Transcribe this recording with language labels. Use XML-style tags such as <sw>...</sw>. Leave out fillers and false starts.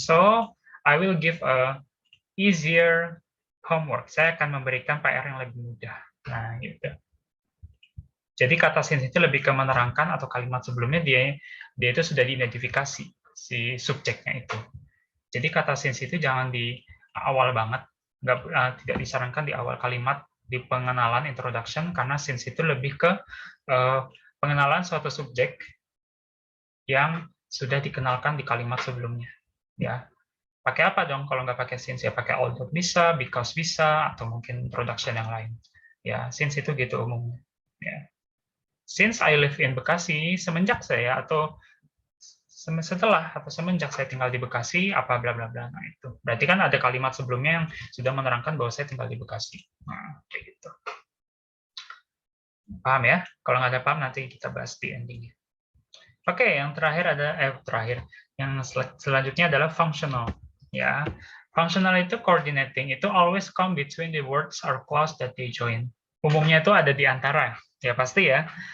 <en>So, I will give a easier homework.</en> <id>Saya akan memberikan PR yang lebih mudah. Nah, gitu. Jadi kata since itu lebih ke menerangkan atau kalimat sebelumnya dia itu sudah diidentifikasi si subjeknya itu. Jadi kata since itu jangan di awal banget, tidak disarankan di awal kalimat di pengenalan introduction, karena since itu lebih ke pengenalan suatu subjek yang sudah dikenalkan di kalimat sebelumnya. Ya, pakai apa dong kalau nggak pakai since? Ya pakai although bisa, because bisa, atau mungkin introduction yang lain. Ya, since itu gitu umumnya. Ya.</id> <en>Since I live in Bekasi,</en> <id>semenjak saya atau setelah atau semenjak saya tinggal di Bekasi, apa bla bla bla. Nah itu berarti kan ada kalimat sebelumnya yang sudah menerangkan bahwa saya tinggal di Bekasi. Nah, kayak gitu. Paham ya? Kalau nggak ada paham nanti kita bahas di endingnya. Oke, yang terakhir yang selanjutnya adalah functional.</id> <en>Ya, functional itu coordinating, itu always come between the words or clause that they join.</en> <id>Umumnya itu ada di antara, ya pasti ya.</id>